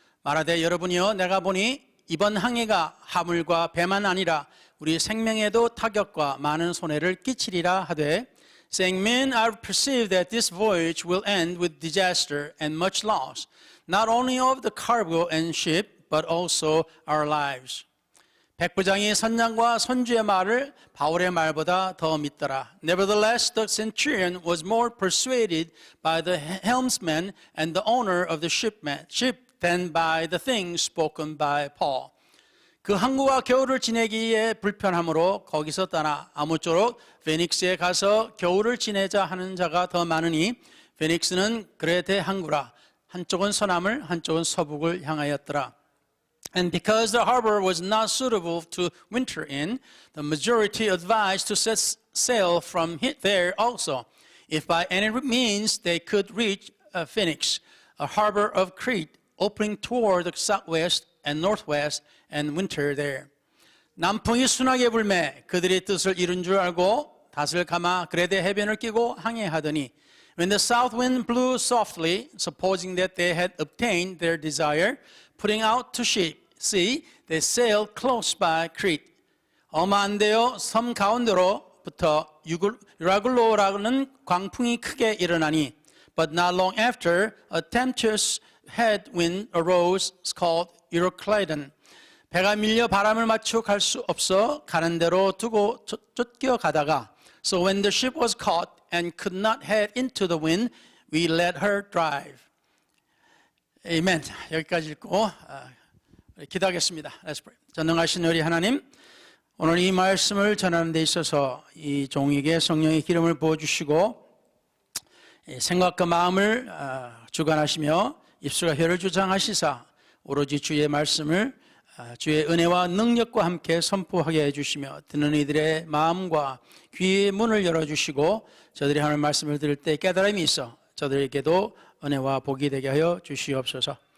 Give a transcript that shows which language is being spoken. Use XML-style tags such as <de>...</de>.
<ko>말하되 여러분이여 내가 보니 이번 항해가 화물과 배만 아니라 우리 생명에도 타격과 많은 손해를 끼치리라 하되</ko> <en>saying, Men, I perceive that this voyage will end with disaster and much loss, not only of the cargo and ship, but also our lives.</en> <ko>백부장이 선장과 선주의 말을 바울의 말보다 더 믿더라.</ko> <en>Nevertheless, the centurion was more persuaded by the helmsman and the owner of the ship than by the things spoken by Paul.</en> <ko>그 항구가 겨울을 지내기에 불편하므로 거기서 떠나 아무쪼록 베닉스에 가서 겨울을 지내자 하는 자가 더 많으니 베닉스는 그레테 항구라. 한쪽은 서남을 한쪽은 서북을 향하였더라.</ko> <en>And because the harbor was not suitable to winter in, the majority advised to set sail from there also, if by any means they could reach Phoenix, a harbor of Crete, opening toward the southwest and northwest, and winter there.</en> <ko>남풍이 순하게 불매 그들의 뜻을 이룬 줄 알고 닷을 감아 그레데 해변을 끼고 항해하더니</ko> <en>When the south wind blew softly, supposing that they had obtained their desire, putting out to sea, they sailed close by Crete.</en> <ko>얼마 안 되어 섬 가운데로부터 유라굴로라는 광풍이 크게 일어나니</ko> <en>But not long after, a tempestuous headwind arose called Euroclydon.</en> <ko>배가 밀려 바람을 맞추어 갈 수 없어 가는 대로 두고 쫓겨가다가</ko> <en>So when the ship was caught and could not head into the wind, we let her drive.</en> <ko>아멘. 여기까지 읽고 기도하겠습니다.</ko> <en>Let's pray.</en> <ko>전능하신 우리 하나님, 오늘 이 말씀을 전하는 데 있어서 이 종에게 성령의 기름을 부어주시고 생각과 마음을 주관하시며 입술과 혀를 주장하시사 오로지 주의 말씀을 주의 은혜와 능력과 함께 선포하게 해주시며 듣는 이들의 마음과 귀의 문을 열어주시고 저들이 하는 말씀을 들을 때 깨달음이 있어 저들에게도 은혜와 복이 되게 하여 주시옵소서.</ko>